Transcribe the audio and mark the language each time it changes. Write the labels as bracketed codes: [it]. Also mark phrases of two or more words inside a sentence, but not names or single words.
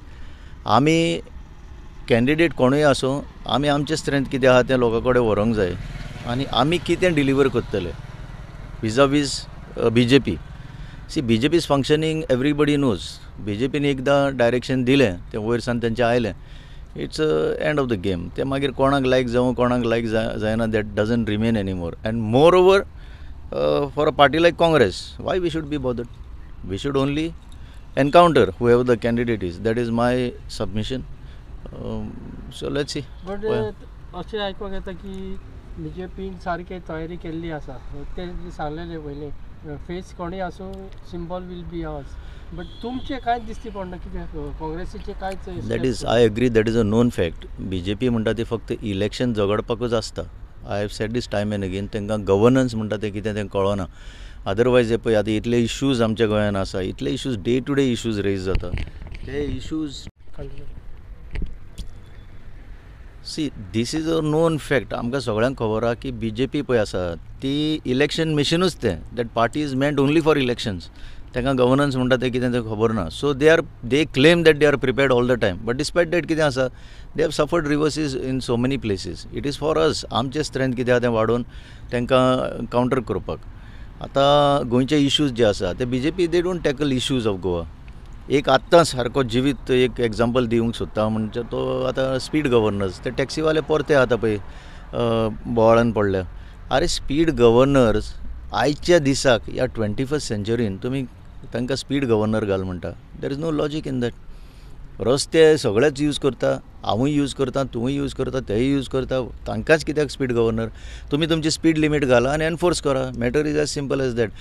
[kok] आमी कॅन्डिडेट कोणूय आसूं आमी आमचें स्ट्रेंथ कितें आहा तें लोकां कडेन व्हरोंक जाय आनी आमी कितें डिलिव्हर करतले विजावीज [en] BJP see BJP is functioning everybody knows [kok] BJPन एकदां डायरेक्शन दिलें तें वयरसान तेंचें आयलें [en] it's end of the game [kok] ते मागीर कोणाक लायक जावं कोणाक लायक जायना [en] that doesn't remain any more and moreover for a party like Congress why we should be bothered we should only encounter whoever the candidate is that is my submission so let's see. [kok] बट अशें आयकूंक येता की BJPन सारके तयारी केल्ली आसा ते सांगलेले पयलीं फेस कोणूय आसूं [en] symbol will be ours [kok] बट तुमचें कांयच दिसती पडना कितें काँग्रेसीचें कांयच [en] that is I agree that is a known fact [kok] BJP म्हणटा ती फक्त इलेक्शन झगडपाकूच आसता [en] I have said this time and again [kok] तांकां गवर्नन्स म्हणटा तें कितें तें कळना अदरवायज पळय आतां इतले इश्यूज आमच्या गोंयांत आसा इतले इश्यूज [en] day to day issues [kok] रेज जाता ते इश्यूज [en] see this is a known fact [kok] आमकां सगळ्यांक खबर आहा की BJP पळय आसा ती इलेक्शन मशीनूच तें [en] that party is meant only for elections [kok] तांकां गवर्नन्स म्हणटा तें कितें तें खबर ना [en] so they claim that they are prepared all the time but despite that [kok] कितें आसा [en] they have suffered reverses in so many places it is for us [kok] आमचें स्ट्रेंथ कितें आहा तें वाडोवन तांकां कावंटर करपाक. आतां गोंयचे इश्यूज जे आसा ते BJP [en] they don't tackle issues of Goa [kok] एक आत्तां सारको जिवीत एक एग्जाम्पल दिवंक सोदता म्हणजे तो आतां [en] speed governors [kok] ते टॅक्सीवाले परते आतां पळय बोवाळान पडल्या अरे [en] speed governors [kok] आयच्या दिसाक ह्या 21st सेंचुरीन तुमी तांकां [en] speed governor [kok] घाल म्हणटा [en] there is no logic in that [kok] रस्ते सगळेच यूज करता हांवूय यूज करता तूंय यूज करता तेय यूज करता तांकांच कित्याक स्पीड गव्हर्नर तुमी तुमची [en] speed limit [kok] घाला आनी एनफोर्स करा [en] matter is as simple as that.